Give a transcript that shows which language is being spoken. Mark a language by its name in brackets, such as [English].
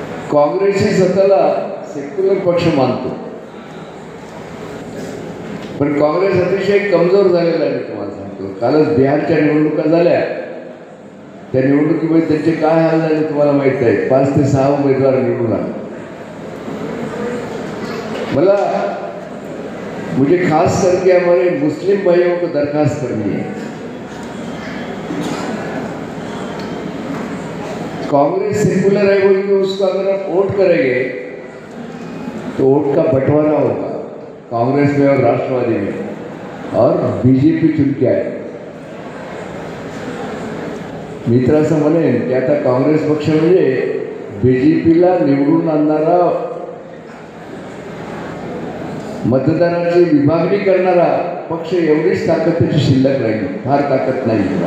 [Marathi] काँग्रेस ही स्वतःला सेक्युलर पक्ष मानतो, पण काँग्रेस अतिशय कमजोर झालेला आहे. मी तुम्हाला सांगतो, कालच बिहारच्या निवडणुका झाल्या. त्या निवडणुकीमध्ये त्यांचे काय हाल झाले तुम्हाला माहीत आहे. 5 ते 6 उमेदवार निवडून आले. मला [Hindi] मुझे खास करके हमारे मुस्लिम भाइयों को दरखास्त करनी है, कांग्रेस सेकुलर है बोल के उसको अगर आप वोट करेंगे तो वोट का बंटवारा होगा कांग्रेस में और राष्ट्रवादी में, और बीजेपी चुन के आए. [Marathi] मी तर असं म्हणेन की आता काँग्रेस पक्ष म्हणजे बीजेपीला निवडून आणणारा, मतदाराची विभागणी करणारा पक्ष एवढीच ताकद त्याची शिल्लक राहिली. फार ताकद नाही.